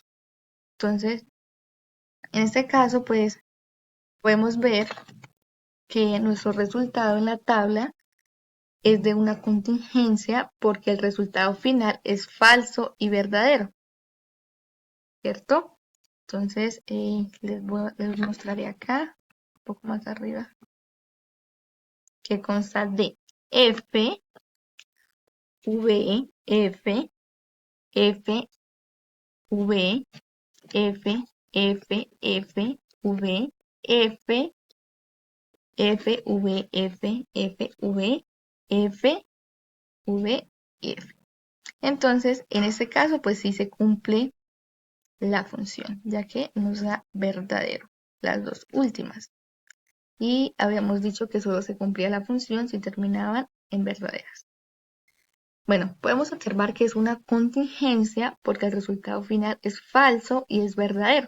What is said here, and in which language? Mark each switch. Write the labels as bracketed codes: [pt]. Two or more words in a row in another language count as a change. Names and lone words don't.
[es] Entonces, en este caso, pues, podemos ver que nuestro resultado en la tabla es de una contingencia porque el resultado final es falso y verdadero, ¿cierto? Entonces, les mostraré acá, un poco más arriba, que consta de F, V, F, F, V, F, F, F, V, F, F, V, F, F, V, F, V, y F. Entonces, en este caso, pues sí se cumple la función, ya que nos da verdadero, las dos últimas. Y habíamos dicho que solo se cumplía la función si terminaban en verdaderas. Bueno, podemos observar que es una contingencia porque el resultado final es falso y es verdadero.